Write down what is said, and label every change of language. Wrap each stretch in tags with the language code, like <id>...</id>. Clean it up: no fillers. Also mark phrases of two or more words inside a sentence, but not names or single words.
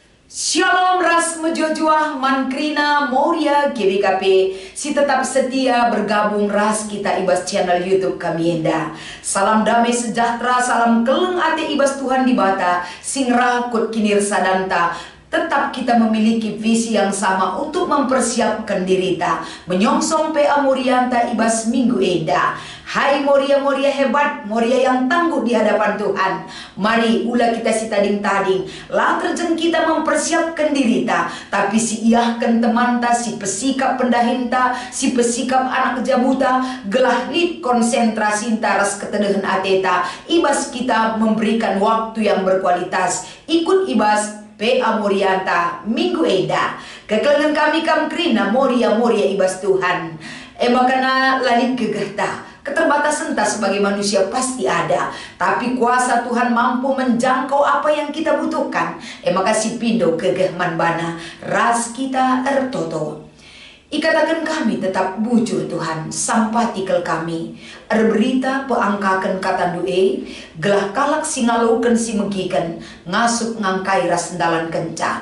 <btx>Shalom ras mejojua mankrina moria GBKP. Si tetap setia bergabung ras kita ibas channel YouTube kami enda.</btx> <id>Salam damai sejahtera,</id> <btx>salam keleng ate ibas Tuhan di bata, sing rakut kinir sadanta.</btx> <id>Tetap kita memiliki visi yang sama untuk mempersiapkan dirita menyongsong PA Morianta</id> <btx>ibas minggu eda.</btx> <id>Hai Moria-Moria hebat, Moria yang tangguh di hadapan Tuhan.</id> <btx>Mari ulah kita si tading-tading, lah terjeng kita mempersiapkan dirita. Tapi si iyahkan temanta, si pesikap pendahinta, si pesikap anak jabuta, gelah lid konsentrasi taras ketedehan ateta.</btx> <id>Ibas kita memberikan waktu yang berkualitas.</id> <btx>Ikut ibas PA Morianta minggu eda. Kekelengan kami kamkrina Moria-Moria ibas Tuhan. Makana lalit gegahta.</btx> <id>Keterbatasan tak sebagai manusia pasti ada, tapi kuasa Tuhan mampu menjangkau apa yang kita butuhkan.</id> <btx>Makasih pindo kegeh manbana ras kita ertoto. Ikatakan kami tetap bujur Tuhan, sampatikel kami. Berita peangkakan kata due, gelah kalak singalaukan si megikan, ngasuk ngangkai ras sendalan kenca.</btx>